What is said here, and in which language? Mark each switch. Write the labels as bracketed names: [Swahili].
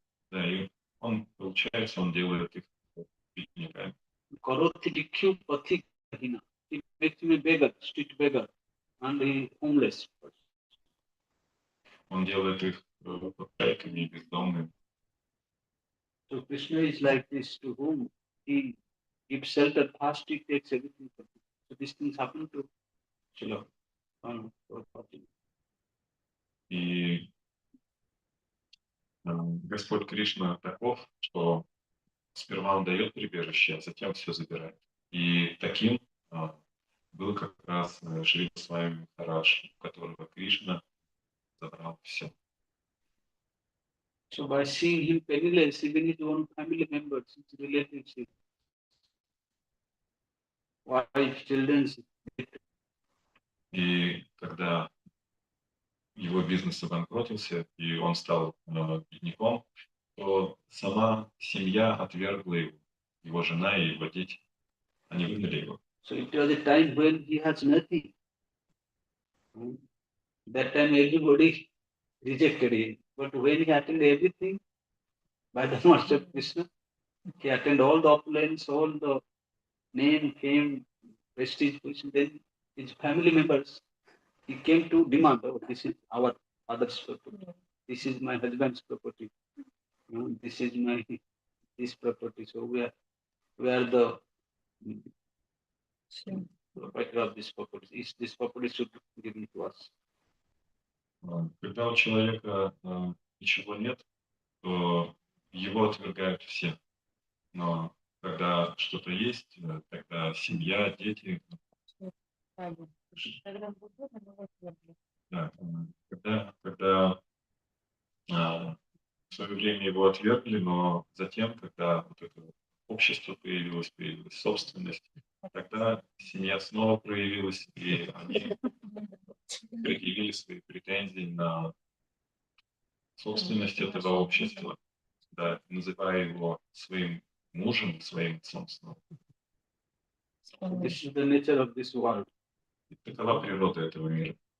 [Russian] Да, и он, получается, он делает их бедняками. [Sanskrit] Karoti dikyu pathigeha hinam. [English] He makes him a beggar, street beggar, and a homeless person. [Russian] Он делает их попреками и бездомными. [English] So Krishna is like this, to whom he gives shelter fast, he takes everything from him. So these things happen to Srila Prabhupada. [Russian] И Господь Кришна таков, что сперва он дает прибежище, а затем все забирает. И таким был как раз Шрила Свами Махарадж, у которого Кришна забрал все. [English] So by seeing him penniless, even his own family members, his relatives, his wife, children, [Russian] И когда его бизнес обанкротился, и он стал бедняком, то сама семья отвергла его жена и его дети. Они выгнали его. [English] So it was a time when he has nothing. That time everybody rejected him. But when he attended everything by the Master Krishna, he attended all the opulence, all the name, fame, prestige, position. Then his family members, he came to demand, oh, this is our father's property. This is my husband's property. This is my this property. So we are the proprietor of this property. This property should be given to us. [Russian] Когда у человека ничего нет, то его отвергают все. Но когда что-то есть, тогда семья, дети. Да, когда в свое время его отвергли, но затем, когда вот это общество появилась собственность, тогда семья снова проявилась, и они предъявили свои претензии на собственность этого общества, да, называя его своим мужем, своим отцом снова. [English] This is the nature of this world. [Russian] И такова природа этого мира.